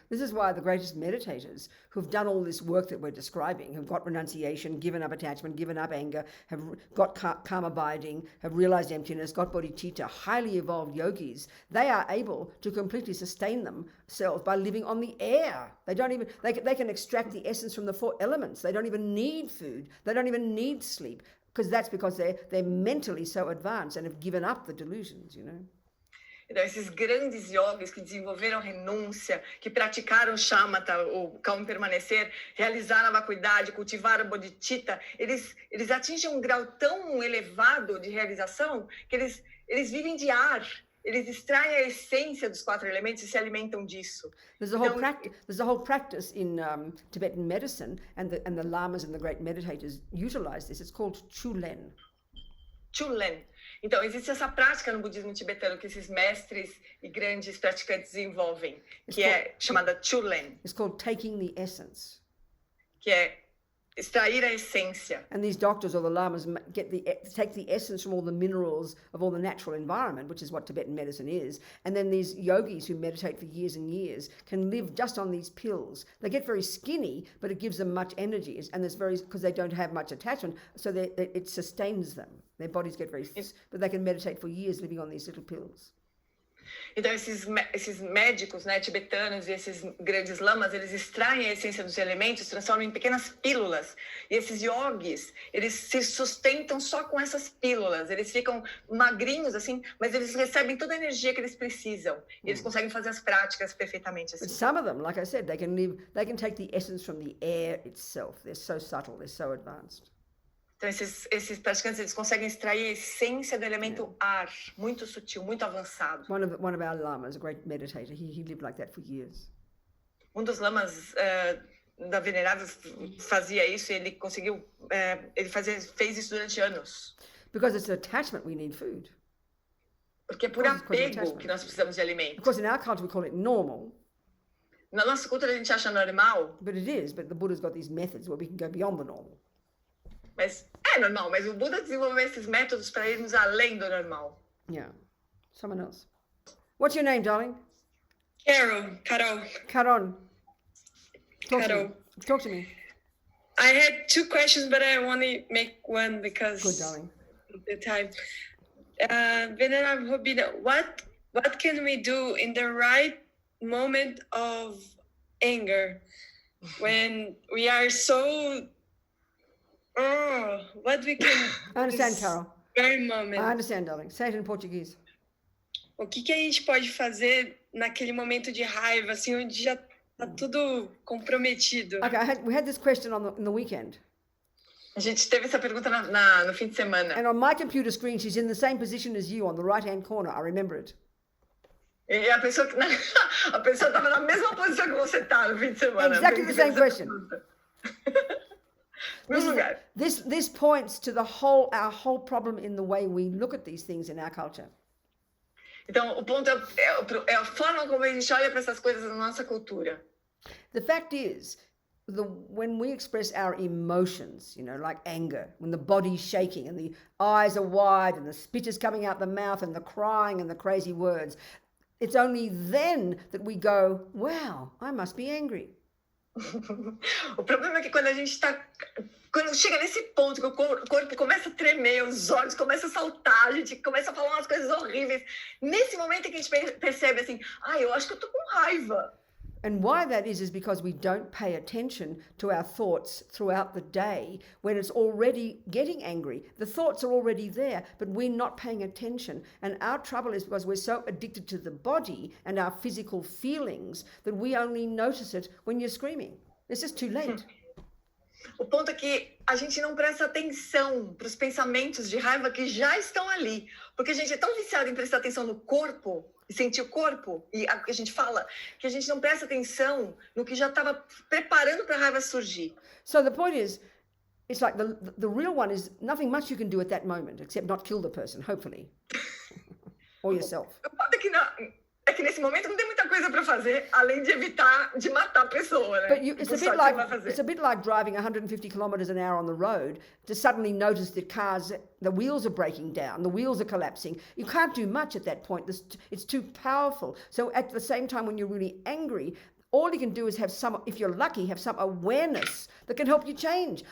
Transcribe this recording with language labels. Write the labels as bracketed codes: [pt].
[en] This is why the greatest meditators who've done all this work that we're describing, who've got renunciation, given up attachment, given up anger, have got calm abiding, have realized emptiness, got bodhicitta, highly evolved yogis, they are able to completely sustain themselves by living on the air. They can extract the essence from the 4 elements. They don't even need food. They don't even need sleep, because they're mentally so advanced and have given up the delusions, [pt] Então, esses grandes yogis que desenvolveram renúncia, que praticaram shamatha, o calmo permanecer, realizaram a vacuidade, cultivaram bodhicitta, eles atingem um grau tão elevado de realização que eles vivem de ar. Eles extraem a essência dos 4 elementos e se alimentam disso. [en] There's a whole practice in Tibetan medicine, and the lamas and the great meditators utilize this. It's called chulen. Chulen. [pt] Então, existe essa prática no budismo tibetano que esses mestres e grandes praticantes desenvolvem, é chamada chulen. [en] It's called taking the essence. [pt] Que é extrair a essência. [en] And these doctors or the lamas take the essence from all the minerals of all the natural environment, which is what Tibetan medicine is. And then these yogis who meditate for years and years can live just on these pills. They get very skinny, but it gives them much energy, and because they don't have much attachment, so it sustains them. Their bodies get but they can meditate for years living on these little pills. [pt] Então, esses médicos, tibetanos e esses grandes lamas, eles extraem a essência dos elementos, transformam em pequenas pílulas. E esses yogis, eles se sustentam só com essas pílulas. Eles ficam magrinhos, assim, mas eles recebem toda a energia que eles precisam. E eles conseguem fazer as práticas perfeitamente assim. [en] But some of them, like I said, they can take the essence from the air itself. They're so subtle, they're so advanced. [pt] Então, esses praticantes, eles conseguem extrair a essência do elemento ar, muito sutil, muito avançado. [en] One of our lamas, a great meditator, he lived like that for years. [pt] Dos lamas da Venerável fazia isso e ele fez isso durante anos. [en] Because it's attachment, we need food. [pt] Porque é por apego que nós precisamos de alimento. [en] Of course, in our culture we call it normal. [pt] Na nossa cultura a gente acha normal. [en] But the Buddha's got these methods where we can go beyond the normal. [pt] Mas é normal, mas o Buda desenvolveu esses métodos para irmos além do normal. [en] Yeah. Someone else. What's your name, darling? Carol. Caron. Talk to me. I had 2 questions, but I only make one because Good, darling. Of the time. Venerable Robina, what can we do in the right moment of anger when we are so what we can I understand, Carol. Very moment. I understand, darling. Say it in Portuguese. [pt] O que a gente pode fazer naquele momento de raiva, assim, onde já tá tudo comprometido? [en] Okay, we had this question on the weekend. [pt] A gente teve essa pergunta no fim de semana. [en] And on my computer screen, she's in the same position as you on the right-hand corner. I remember it. [pt] E a pessoa estava na mesma posição que você está no fim de semana. [en] Exactly the same question. This points to our whole problem in the way we look at these things in our culture. [pt] Então, o ponto é a forma como a gente olha para essas coisas na nossa cultura. [en] The fact is, when we express our emotions, like anger, when the body's shaking and the eyes are wide and the spit is coming out the mouth and the crying and the crazy words, It's only then that we go, wow, I must be angry. [pt] O problema é que quando chega nesse ponto que o corpo começa a tremer, os olhos começam a saltar, a gente começa a falar umas coisas horríveis. Nesse momento é que a gente percebe assim, eu acho que eu tô com raiva. [en] And why that is because we don't pay attention to our thoughts throughout the day when it's already getting angry. The thoughts are already there, but we're not paying attention. And our trouble is because we're so addicted to the body and our physical feelings that we only notice it when you're screaming. It's just too late. [pt] O ponto é que a gente não presta atenção para os pensamentos de raiva que já estão ali. Porque a gente é tão viciado em prestar atenção no corpo, e sentir o corpo, e a que a gente fala, que a gente não presta atenção no que já estava preparando para a raiva surgir. [en] So the point is, it's like the real one is nothing much you can do at that moment, except not kill the person, hopefully. Or yourself. [pt] O ponto é que nesse momento não tem muita coisa para fazer, além de evitar de matar a pessoa, né? [en] But it's a bit like driving 150 kilometers an hour on the road to suddenly notice that the wheels are breaking down, the wheels are collapsing. You can't do much at that point. It's too powerful. So at the same time, when you're really angry, all you can do is if you're lucky, have some awareness that can help you change.